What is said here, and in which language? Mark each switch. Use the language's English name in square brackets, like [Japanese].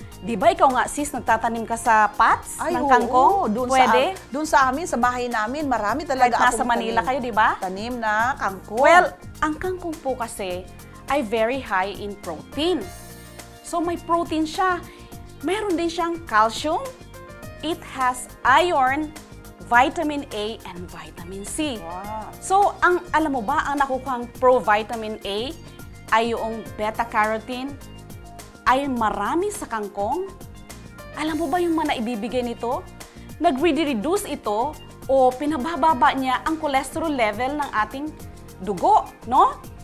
[Filipino] Di ba ikaw nga sis, nagtatanim ka sa pots ng kangkong? Pwede? Doon sa amin, sa bahay namin, marami talaga kahit nasa Manila kayo, di ba? Tanim na kangkong. Well, ang kangkong po kasi ay [English] very high in protein. [Filipino] So may protein siya. Meron din siyang calcium. [English] It has iron, vitamin A, and vitamin C. Wow. [Filipino] So, alam mo ba, ang nakukuhang pro-vitamin A ay yung beta-carotene ay marami sa kangkong. Alam mo ba yung mga naibibigay nito? Nag-reduce ito o pinabababa niya ang cholesterol level ng ating dugo, no?